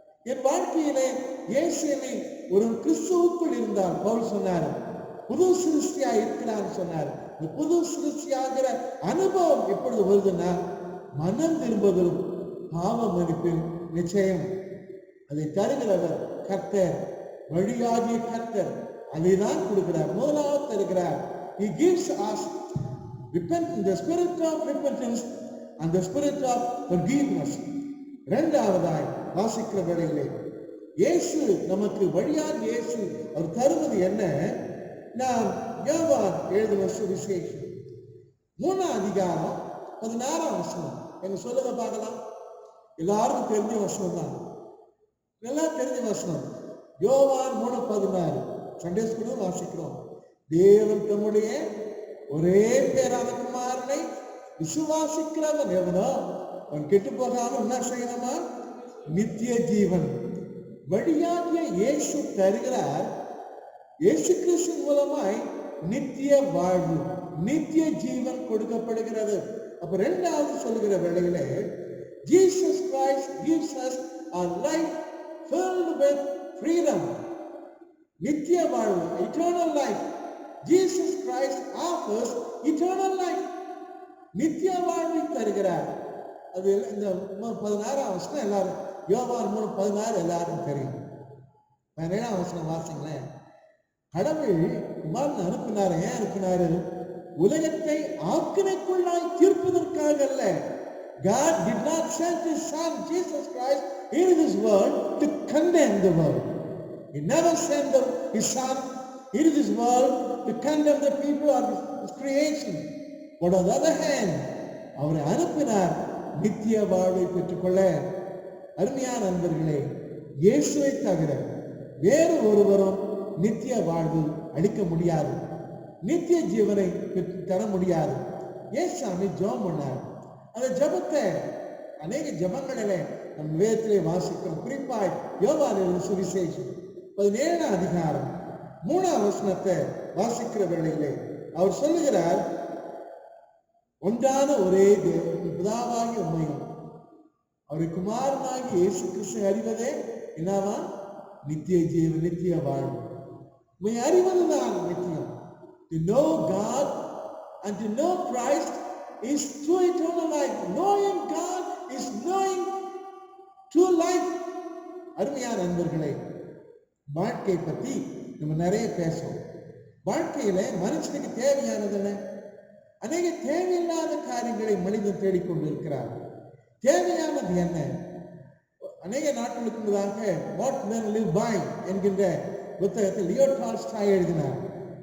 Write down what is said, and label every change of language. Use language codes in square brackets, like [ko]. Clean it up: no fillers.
[ta] என் வாழ்க்கையிலே இயேசு என்னை ஒரு கிறிஸ்துவுக்குள் இருந்தால், பவுல் சொன்னார், புது சிருஷ்டியா இருக்கிறான்னு சொன்னார். இந்த புது சிருஷ்டியாகிற அனுபவம் எப்பொழுது வருதுன்னா, மனம் திரும்புவதும் பாவ மன்னிப்பின் நிச்சயம். அதை தருகிறவர் கர்த்தர், வழியாகிய கர்த்தர் அதை தான் கொடுக்கிறார். முதலாவது தருகிறார். [en] He gives us the spirit of repentance and the spirit of forgiveness. [ta] இரண்டாவதாய் வாசிக்கிற வேளையிலே, இயேசு நமக்கு வழியாக இயேசு அவர் தருவது என்ன? நாம் யோவான் எழுதின சுவிசேஷம் 3ஆம் அதிகாரம் 16ஆம் வசனம் எங்க சொல்லுங்க பார்க்கலாம். எல்லாருக்கும் தெரிஞ்ச வசனம் தான், எல்லாம் தெரிஞ்ச வசனம். யோவான் 3:16 சண்டே ஸ்கூலில் வாசிக்கிறோம். தேவன் தம்முடைய ஒரே பேரான குமாரனை விசுவாசிக்கிறவன் எவனோ அவன் கெட்டு போகாமல் என்ன செய்யணுமா? நித்திய ஜீவன். வழியாகிய இயேசு தருகிறார். இயேசு கிறிஸ்து மூலமாய் நித்திய வாழ்வு, நித்திய ஜீவன் கொடுக்கப்படுகிறது. அப்ப இரண்டாவது சொல்லுகிற வேளையிலே [en] Jesus Christ gives us a life filled with freedom. [ta] நித்திய வாழ்வு, [en] eternal life. Jesus Christ offers eternal life. [ta] நித்திய வாழ்வை தருகிறார். அது இந்த 16ஆம் வசனம் எல்லாரும், யோவான் 3:16 எல்லாரும் தெரியும். 17ஆம் வசனம் வாசிங்களேன். கடவுள் குமாரன் அனுப்பினார். ஏன் அனுப்பினாரு? உலகத்தை ஆக்கினைக்குள்ளாய் தீர்ப்பதற்காக அல்ல. [en] God did not send his son Jesus Christ into this world to condemn the world. He never sent his son into this world to condemn the people of his creation. But on the other hand, [ta] அவரை அனுப்பினார் நித்திய வாழ்வை பெற்றுக்கொள்ள. அருமையான நண்பர்களே, இயேசுவை தவிர வேறு ஒருவரும் நித்திய வாழ்வு அளிக்க முடியாது, நித்திய ஜீவனை பெற்று தர முடியாது. இயேசுசாமி ஜெபம் பண்ணார். அந்த ஜெபத்தை அநேக ஜெபங்களிலே நம் வேதத்திலே வாசிக்கிறோம். குறிப்பாய் யோவான் எழுதின சுவிசேஷம் 17ஆம் அதிகாரம் 3ஆம் வசனத்தை வாசிக்கிற வேளையிலே அவர் சொல்லுகிறார், ஒன்றான ஒரே தேவன் பிதாவாகிய உம்மையும் அவருடைய குமாரனாகிய இயேசு கிறிஸ்துவை அறிவதே என்னவா? நித்திய ஜீவன், நித்திய வாழ்வு. உம்மை அறிவதுதான் நித்தியம். [en] To know God and to know Christ is true eternal life. Knowing God is knowing true life. [ta] அருமையான நண்பர்களே, வாழ்க்கை பத்தி நம்ம நிறைய பேசுவோம். வாழ்க்கையில மனுஷனுக்கு தேவையானது என்ன? அநேக தேவையில்லாத காரியங்களை மனிதன் தேடிக்கொண்டிருக்கிறார். தேவையானது என்ன? அநேக நாட்களுக்கு முன்னதாக வாட் men live by என்கின்ற புத்தகத்தில் லியோ டால்ஸ்டாய் எழுதினார்.